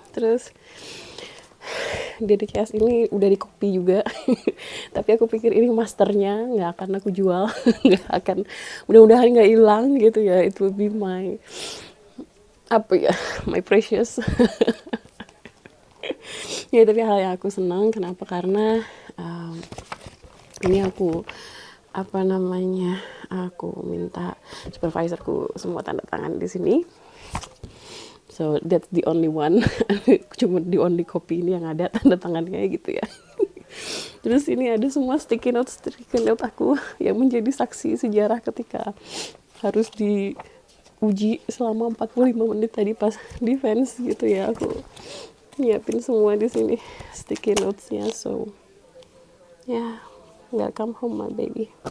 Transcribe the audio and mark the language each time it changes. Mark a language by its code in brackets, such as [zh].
[id] Terus DDCS ini udah di copy juga. Tapi aku pikir ini masternya, nggak akan aku jual. Nggak akan, mudah-mudahan nggak hilang gitu ya. [en] It will be my, [id] apa ya, [en] my precious. [id] Ya tapi hal yang aku senang, kenapa? Karena ini aku aku minta supervisorku semua tanda tangan di sini. [en] So that's the only one. [id] Cuma [en] the only copy [id] ini yang ada tanda tangannya gitu ya. Terus ini ada semua sticky note aku yang menjadi saksi sejarah ketika harus diuji selama 45 menit tadi pas defense gitu ya. Aku nyiapin semua di sini sticky notesnya. [en] So yeah, welcome home my baby.